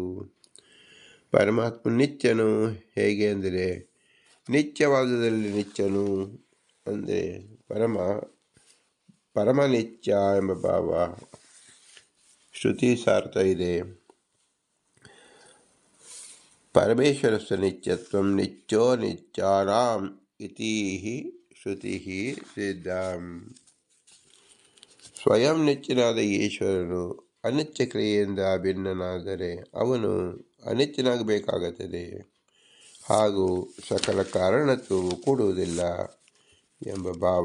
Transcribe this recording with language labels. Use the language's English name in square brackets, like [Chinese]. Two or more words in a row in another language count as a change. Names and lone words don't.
[Kannada] ಪರಮಾತ್ಮ ನಿತ್ಯನು ಹೇಗೆ ಅಂದರೆ ನಿತ್ಯವಾದದಲ್ಲಿ ನಿತ್ಯನು ಅಂದರೆ ಪರಮನಿತ್ಯ ಎಂಬ ಭಾವ ಶ್ರುತಿ ಸಾರ್ಥ ಇದೆ. [Sanskrit] ಪರಮೇಶ್ವರಸ್ಯ ನಿತ್ಯತ್ವಂ ನಿತ್ಯೋ ನಿತ್ಯಾನಾಂ ಇತಿ ಶ್ರುತಿ ಸಿದ್ಧಂ. [Kannada] ಸ್ವಯಂ ನಿತ್ಯನಾದ ಈಶ್ವರನು ಅನಿತ್ಯ ಕ್ರಿಯೆಯಿಂದ ಭಿನ್ನನಾದರೆ ಅವನು ಅನಿತ್ಯನಾಗಬೇಕಾಗುತ್ತದೆ. ಹಾಗೂ ಸಕಲ ಕಾರಣತ್ವವು ಕೂಡುವುದಿಲ್ಲ ಎಂಬ ಭಾವ.